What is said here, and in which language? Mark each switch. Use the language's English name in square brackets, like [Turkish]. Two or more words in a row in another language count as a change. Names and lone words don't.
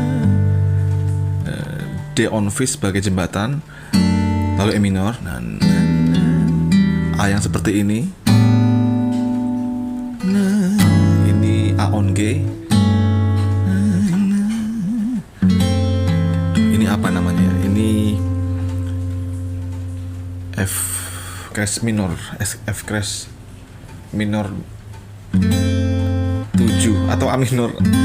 [English] D on fifth [Indonesian] sebagai jembatan, lalu [English] E minor, [Indonesian] na na na. A yang seperti ini, nah ini [English] A on G, [Indonesian] nah, nah. Ini apa namanya? [English] Ini F crash minor, F crash minor 7 atau A minor.